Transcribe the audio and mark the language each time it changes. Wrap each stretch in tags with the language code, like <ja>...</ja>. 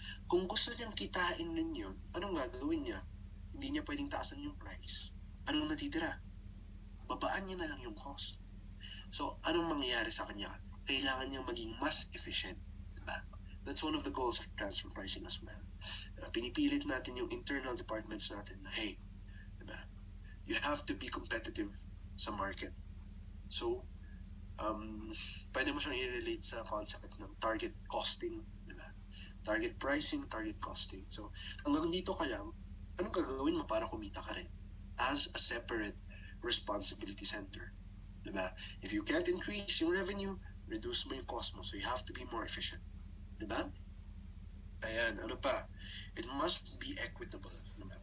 <tl>Kung gusto niyang kitain rin yun, anong gagawin niya? Hindi niya pwedeng taasan yung price. Anong natitira? Babaan niya na lang yung cost. So, anong mangyayari sa kanya? Kailangan niyang maging mas efficient. Diba?</tl> <en>That's one of the goals of transfer pricing as well.</en> <tl>Pinipilit natin yung</tl> <en>internal departments natin na, hey, diba? You have to be competitive sa market. So,</en> <tl>Pwede mo siyang i-relate sa concept ng target costing, di ba? Target pricing, target costing. So, hanggang dito ka lang, anong gagawin mo para kumita ka rin?</tl> <en>As a separate responsibility center. Di ba? If you can't increase yung revenue, reduce mo yung cost mo. So, you have to be more efficient.</en> <tl>Di ba? Ayan, ano pa?</tl> <en>It must be equitable.</en> <tl>Diba?</tl>